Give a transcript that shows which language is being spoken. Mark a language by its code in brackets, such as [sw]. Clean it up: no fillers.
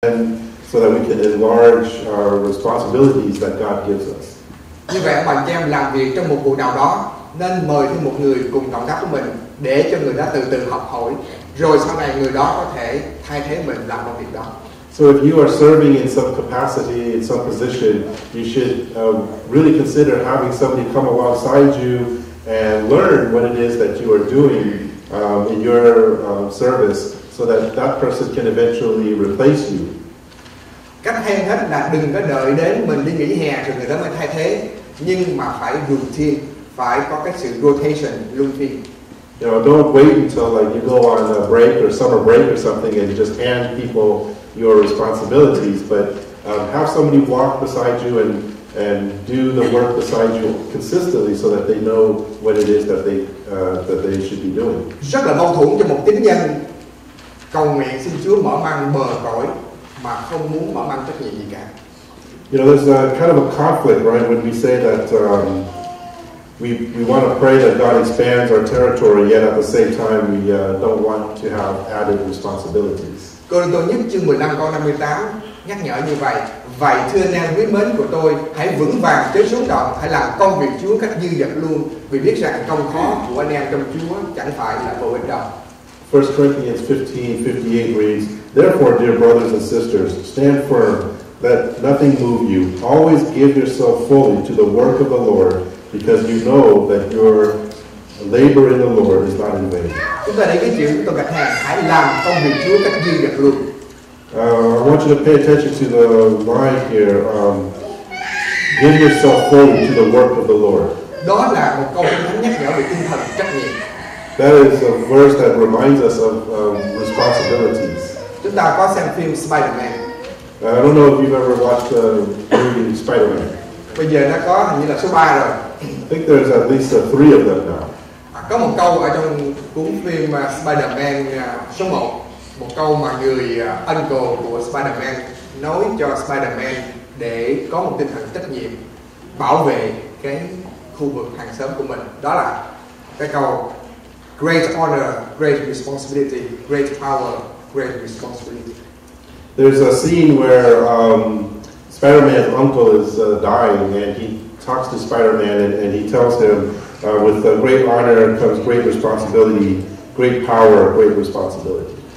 [en] so that we can enlarge our responsibilities that God gives us. [vi] Như vậy, bạn chị em làm việc trong một vụ nào đó nên mời thêm một người cùng cộng tác với mình để cho người đó từ từ học hỏi, rồi sau này người đó có thể thay thế mình làm công việc đó. [en] So if you are serving in some capacity, in some position, you should really consider having somebody come alongside you and learn what it is that you are doing in your service, so that that person can eventually replace you. [vi] Cách hay hết là đừng có đợi đến mình đi nghỉ hè rồi người đó mới thay thế, nhưng mà phải routine, phải có cái sự rotation luân phiên. [en] You know, don't wait until like you go on a break or summer break or something and just hand people your responsibilities, but have somebody walk beside you and do the work beside you consistently, so that they know what it is that they should be doing. [vi] Rất là mâu thuẫn cho một tín nhân cầu nguyện xin Chúa mở mang bờ cõi mà không muốn mở mang trách nhiệm gì cả. [en] You know, there's a kind of a conflict, right, when we say that we want to pray that God expands our territory, yet at the same time we don't want to have added responsibilities. [vi] Cô-rinh-tô nhất chương 15 câu 58 nhắc nhở như vậy: vậy thưa anh em quý mến của tôi, hãy vững vàng chớ xuống động, hãy làm công việc Chúa cách dư dật luôn, vì biết rằng công khó của anh em trong Chúa chẳng phải là vô ích đâu. [en] 1 Corinthians 15:58 reads, "Therefore, dear brothers and sisters, stand firm, let nothing move you. Always give yourself fully to the work of the Lord, because you know that your labor in the Lord is not in vain." [vi] Chúng ta để cái chữ tôi gạch hàng: hãy làm công việc Chúa cách dư dật luôn. [en] I want you to pay attention to the line here. Give yourself fully to the work of the Lord. [vi] Đó là một câu Kinh Thánh nhắc nhở về tinh thần trách nhiệm. [en] That is a verse that reminds us of responsibilities. [vi] Chúng ta có xem phim Spider-Man. [en] I don't know if you've ever watched the movie Spider-Man. [vi] Bây giờ nó có hình như là số 3 rồi. [en] I think there's at least 3 of them now. [vi] Có một câu ở trong cuốn phim Spider-Man số 1, một câu mà người uncle của Spider-Man nói cho Spider-Man để có một tinh thần trách nhiệm bảo vệ cái khu vực hàng xóm của mình. Đó là cái câu: [en] great honor, great responsibility, great power, great responsibility. There's a scene where Spider-Man's uncle is dying, and he talks to Spider-Man, and he tells him, with great honor comes great responsibility, great power, great responsibility.